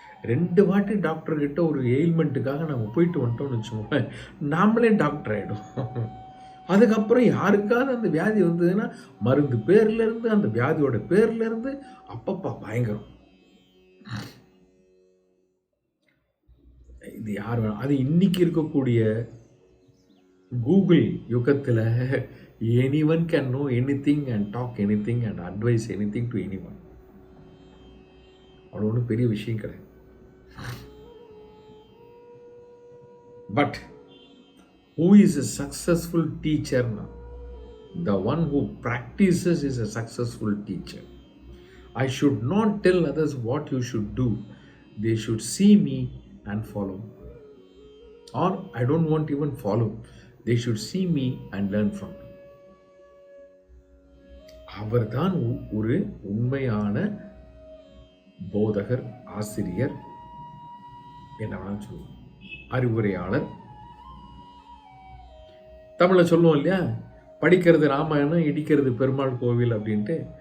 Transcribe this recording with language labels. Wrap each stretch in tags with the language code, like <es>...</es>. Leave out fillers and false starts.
<ta>2 வாட்டி டாக்டர் கிட்ட ஒரு எயில்மெண்ட்டுக்காக நம்ம போயிட்டு வந்துட்டோம்னு வச்சுக்கோங்க, நாமளே டாக்டர் ஆகிடும். அதுக்கப்புறம் யாருக்காவது அந்த வியாதி வந்ததுன்னா மருந்து பேர்ல இருந்து அந்த வியாதியோட பேர்ல இருந்து அப்பப்பா பயங்கரம். இது யார் வேணும்? அது இன்னைக்கு இருக்கக்கூடிய கூகுள் யுகத்தில்</ta> <en>anyone can know anything and talk anything and advise anything to anyone.</en> <ta>அவ்வளோ ஒன்றும் பெரிய விஷயம் கிடையாது.</ta> <en>But who is a successful teacher now? The one who practices is a successful teacher. I should not tell others what you should do. They should see me and follow. Or I don't want even follow. They should see me and learn from me.</en> <ta>அவர்தான் ஒரு உண்மையான போதகர், ஆசிரியர், என்ன வேணாலும் சொல்லுவோம், அறிவுரையாளர். தமிழை சொல்லுவோம் இல்லையா, படிக்கிறது ராமாயணம், இடிக்கிறது பெருமாள் கோவில் அப்படின்ட்டு.</ta>